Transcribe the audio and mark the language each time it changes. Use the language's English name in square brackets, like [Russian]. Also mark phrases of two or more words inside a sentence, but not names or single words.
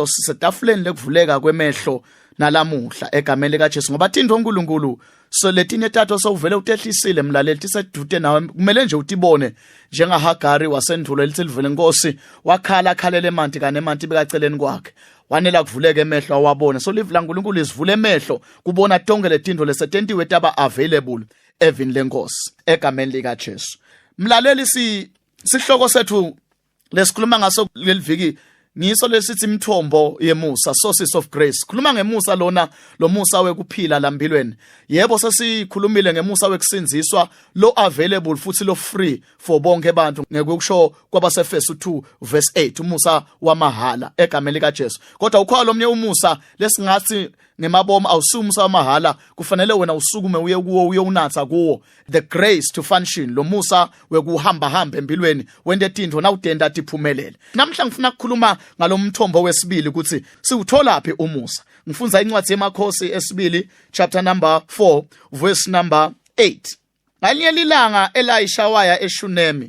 [Swati] Sisetafuleni lekuvuleka kwemehlo nalamuhla egameni lika Jesu ngoba thindwe uNkulunkulu so letinye tatho sowuvele utehlisile mlaleli tisedute nawe kumele nje utibone njengaHagari wasendulo elithivele Nkosi wakhala khalele emanti kanemanti bekaceleni kwakhe wanela kuvuleka emehlo awabona so live laNkulunkulu isivule emehlo kubona tonke letindo lesetentiwe taba available evini lenkosi egameni lika Jesu. Mlaleli sihloko sethu lesikhuluma ngaso leliviki ngiso lesithi imithombo yemusa, [English] sources of grace. [Swati] Khuluma ngemusa lona lo musa wekuphila lampilweni. Yebo sesikhulumile ngemusa wekusinziswa lo available futhi lo [English] free for [Swati] bonke abantu ngekukusho kwabaseFesu 2 verse 8 umusa wamahala egameni lika Jesu. Kodwa ukhona lomnye umusa lesingathi ngemabomo awusumusa wamahala kufanele wena usukume uye kuwo uye unatha kuwo [English] the grace to function [Swati] lo musa wekuhamba hamba empilweni wende tindvo na udenda tiphumelele. Namhla ngifuna ukukhuluma ngalomthombo wesibili ukuthi siwuthola phi umusa. Ngifunza incwadi yemakhosi esibili [English] chapter number 4 verse number 8. [Swati] Ngalinye lilanga Elisha waya eShunemi.